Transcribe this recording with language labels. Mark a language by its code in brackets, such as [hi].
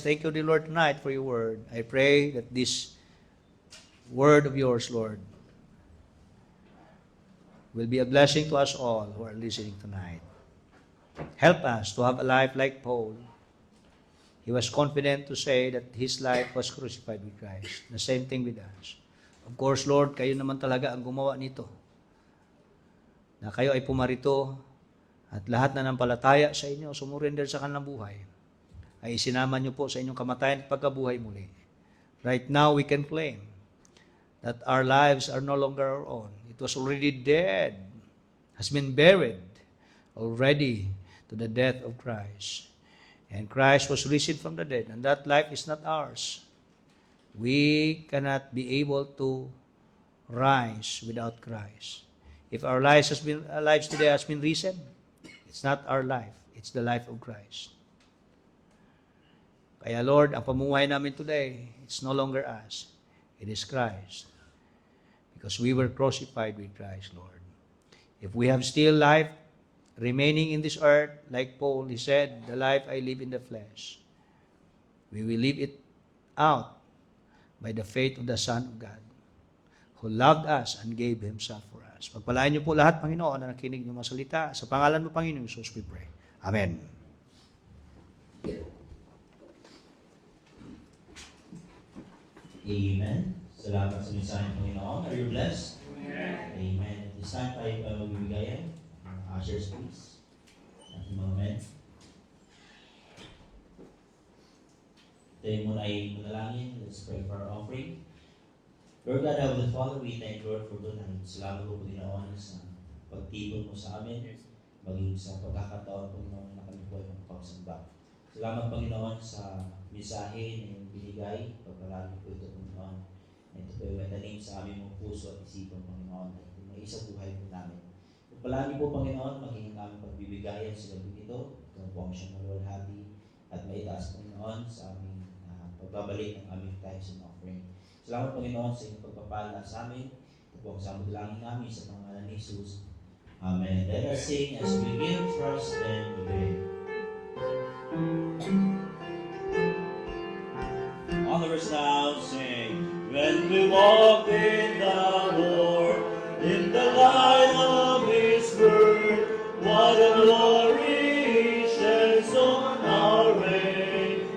[en] Thank you, dear Lord, tonight for your word. I pray that this word of yours, Lord, will be a blessing to us all who are listening tonight. Help us to have a life like Paul. He was confident to say that his life was crucified with Christ. The same thing with us. [tl] Of course, Lord, kayo naman talaga ang gumawa nito. Na kayo ay pumarito at lahat na nampalataya sa inyo, sumurrender sa kanilang buhay, ay isinama niyo po sa inyong kamatayan at pagkabuhay muli. [en] Right now, we can claim that our lives are no longer our own. It was already dead, has been buried already to the death of Christ. And Christ was risen from the dead, and that life is not ours. We cannot be able to rise without Christ. If our lives today has been risen, it's not our life, it's the life of Christ. [tl] Kaya Lord, ang pamumuhay namin today, [en] it's no longer us, it is Christ. Because we were crucified with Christ, Lord. If we have still life remaining in this earth, like Paul, he said, the life I live in the flesh, we will live it out by the faith of the Son of God, who loved us and gave Himself for us. [tl] Pagpalain niyo po lahat, Panginoon, na nakinig ng mga salita. Sa pangalan mo, Panginoon Jesus, [en] we pray. [tl] Amen. [en] Amen. [tl] Salamat sa mensahe ng Panginoon. [en] Are you blessed? Amen. At this time [tl] tayo magbibigayan. [en] Ushers, please. [tl] Ating mga men. Tayo muna ay manalangin. [en] Let's pray for our offering. Lord God, Heavenly Father, we thank you, Lord, for tonight. [tl] Salamat po, Panginoon, sa pagtipon mo sa amin, maging sa pagkakataon, Panginoon, na kami po ay magpapasamba. Salamat, Panginoon, sa mensahe na iyong binigay. Pagpalagi po ito, Panginoon. Ito po ay matanim sa aming mga puso at isipan, Panginoon, at may isang buhay po namin. Pagpalagi po, Panginoon, maging aming pagbibigayan sa gabi ito. Ito po ang siyang maluwalhati at maitaas, Panginoon, sa aming pagbabalik ng aming tithes and offering. Salamat, Panginoon, sa iyong pagpapala sa amin. Ito po ang samudalangin namin sa pangalan ni Jesus. Amen. [en] Let us sing as we give, trust, and obey. On the verse now, sing. When we walk in the Lord, in the light of His word, what a glory shines on our way.